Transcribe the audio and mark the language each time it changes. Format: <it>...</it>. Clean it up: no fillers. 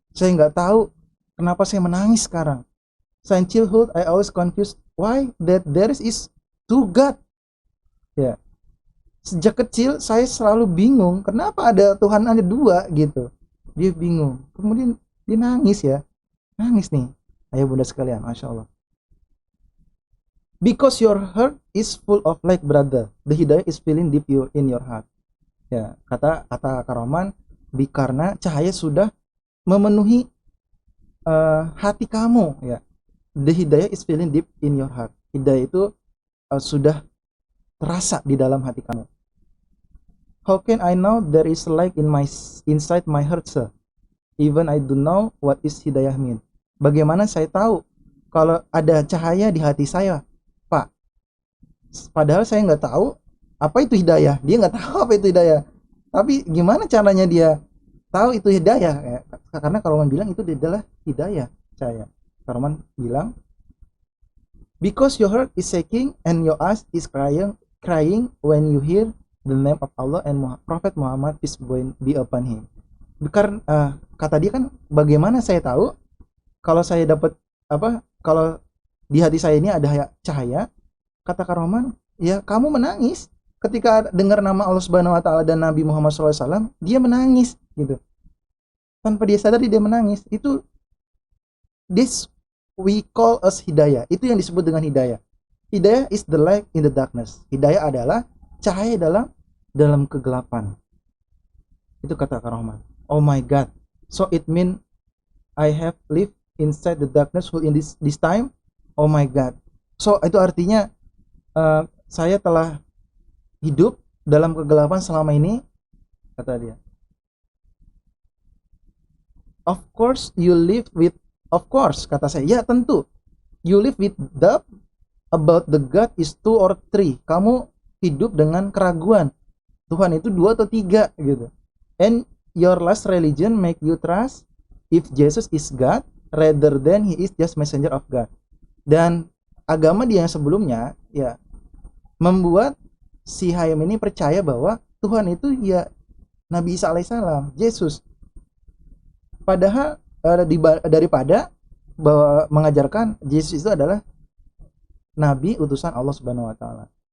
<id>Saya nggak tahu kenapa saya menangis sekarang.</id> <en>Since childhood I always confused why that there is two God.</en> <id>Ya, sejak kecil saya selalu bingung kenapa ada Tuhan ada dua gitu. Dia bingung. Kemudian dia nangis ya, nangis nih. Ayo bunda sekalian, masya Allah.</id> <en>Because your heart is full of light, brother. The hidayah is feeling deep in your heart.</en> <id>Ya, kata Kak Roman, karena cahaya sudah memenuhi hati kamu, ya.</id> <en>The hidayah is feeling deep in your heart.</en> <id>Hidayah itu sudah terasa di dalam hati kamu.</id> <en>How can I know there is light inside my heart, sir? Even I don't know what is hidayah mean.</en> <id>Bagaimana saya tahu kalau ada cahaya di hati saya, Pak? Padahal saya nggak tahu apa itu hidayah. Dia nggak tahu apa itu hidayah. Tapi gimana caranya dia tahu itu hidayah? Ya, karena Karoman bilang itu adalah hidayah saya.</id> <en>Karoman bilang, because your heart is shaking and your eyes is crying when you hear the name of Allah and Prophet Muhammad peace be upon him.</en> <id>Karena kata dia kan, bagaimana saya tahu kalau saya dapat kalau di hati saya ini ada cahaya? Kata Karoman, ya kamu menangis ketika dengar nama Allah Subhanahu wa taala dan Nabi Muhammad SAW, dia menangis gitu. Tanpa dia sadari dia menangis. Itu</id> <en>this we call us</en> <id>hidayah. Itu yang disebut dengan hidayah.</id> <en>Hidayah is the light in the darkness.</en> <id>Hidayah adalah cahaya dalam kegelapan. Itu kata Kak Rahman.</id> <en>Oh my God. So it mean I have lived inside the darkness in this time. Oh my God. So</en> <id>itu artinya saya telah hidup dalam kegelapan selama ini, kata dia.</id> <en>Of course you live with, of course,</en> <id>kata saya, ya tentu.</id> <en>You live with doubt about the God is 2 or 3.</en> <id>Kamu hidup dengan keraguan. Tuhan itu 2 atau 3 gitu.</id> <en>And your last religion make you trust if Jesus is God rather than he is just messenger of God.</en> <id>Dan agama dia yang sebelumnya ya membuat si Hayam ini percaya bahwa Tuhan itu ya Nabi Isa alaihissalam, Yesus. Padahal daripada bahwa mengajarkan Yesus itu adalah Nabi utusan Allah Subhanahu wa taala.</id>